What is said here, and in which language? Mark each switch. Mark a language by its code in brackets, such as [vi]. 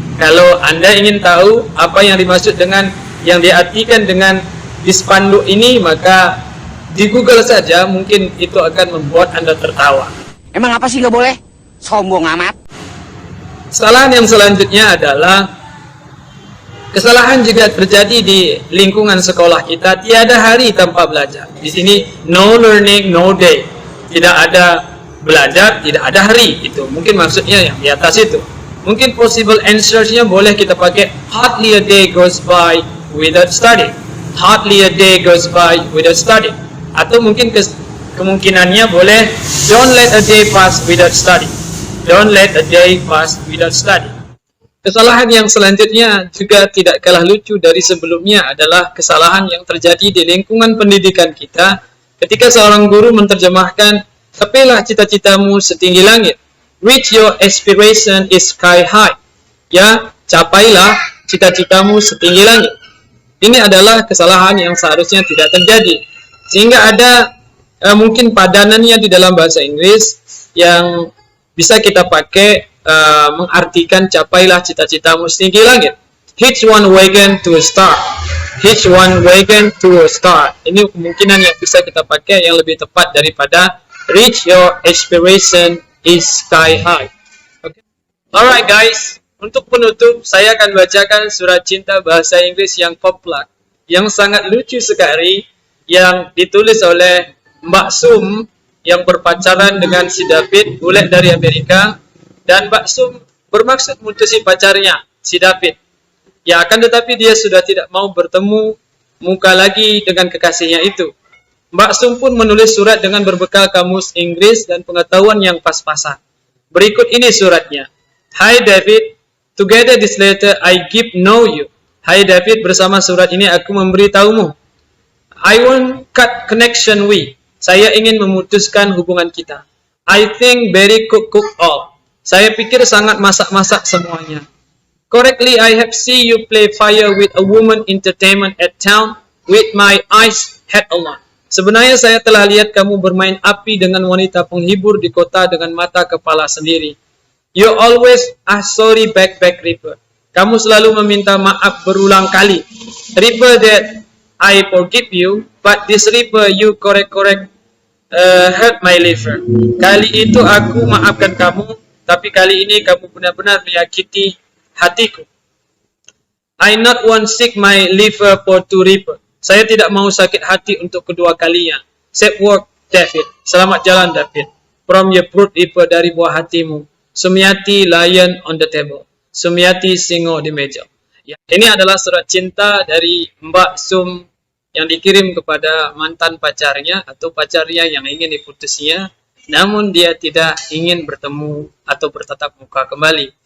[id] Kalau Anda ingin tahu apa yang dimaksud dengan yang diartikan dengan di spanduk ini, maka di Google saja, mungkin itu akan membuat Anda tertawa. Emang apa sih nggak boleh? Sombong amat. Kesalahan yang selanjutnya adalah kesalahan juga terjadi di lingkungan sekolah kita. Tiada hari tanpa belajar. Di sini [en] no learning, no day. [id] Tidak ada belajar, tidak ada hari. Itu mungkin maksudnya yang di atas itu. Mungkin possible answers-nya boleh kita pakai [en] hardly a day goes by without studying. Hardly a day goes by without studying. [id] Atau mungkin kemungkinannya boleh [en] don't let a day pass without studying. Don't let a day pass without studying. [id] Kesalahan yang selanjutnya juga tidak kalah lucu dari sebelumnya adalah kesalahan yang terjadi di lingkungan pendidikan kita ketika seorang guru menerjemahkan capailah cita-citamu setinggi langit. [en] Reach your aspiration is sky high. [id] Ya, capailah cita-citamu setinggi langit. Ini adalah kesalahan yang seharusnya tidak terjadi. Sehingga ada mungkin padanannya di dalam bahasa Inggris yang bisa kita pakai mengartikan capailah cita-citamu setinggi langit. [en] Hitch one wagon to a star. Hitch one wagon to a star. [id] Ini kemungkinan yang bisa kita pakai yang lebih tepat daripada [en] reach your aspiration is sky high. [id] Okay. [en] Alright guys, [id] untuk penutup saya akan bacakan surat cinta bahasa Inggris yang populer, yang sangat lucu sekali, yang ditulis oleh Mbak Sum yang berpacaran dengan si David, bule dari Amerika, dan Mbak Sum bermaksud mutusi pacarnya, si David. Ya, akan tetapi dia sudah tidak mau bertemu muka lagi dengan kekasihnya itu. Mbak Sum pun menulis surat dengan berbekal kamus Inggris dan pengetahuan yang pas-pasan. Berikut ini suratnya. [en] Hi David, together this letter I give know you. [id] Hai David, bersama surat ini aku memberitahumu. [en] I want cut connection we. [id] Saya ingin memutuskan hubungan kita. [en] I think very cook all. [id] Saya pikir sangat masak-masak semuanya. [en] Correctly, I have seen you play fire with a woman entertainment at town with my eyes hat on. [id] Sebenarnya saya telah lihat kamu bermain api dengan wanita penghibur di kota dengan mata kepala sendiri. [en] You always are sorry back Ripper. [id] Kamu selalu meminta maaf berulang kali. [en] Ripper that I forgive you, but this Ripper you correct hurt my liver. [id] Kali itu aku maafkan kamu, tapi kali ini kamu benar-benar menyakiti hatiku. [en] I not want sick my liver for two Ripper. [id] Saya tidak mau sakit hati untuk kedua kalinya. [en] Safe work, David. [id] Selamat jalan, David. [en] From your fruit Ripper, [id] dari buah hatimu. [en] Sumiati lion on the table. [id] Sumiati singo di meja. Ya, ini adalah surat cinta dari Mbak Sum yang dikirim kepada mantan pacarnya atau pacarnya yang ingin diputusnya, namun dia tidak ingin bertemu atau bertatap muka kembali.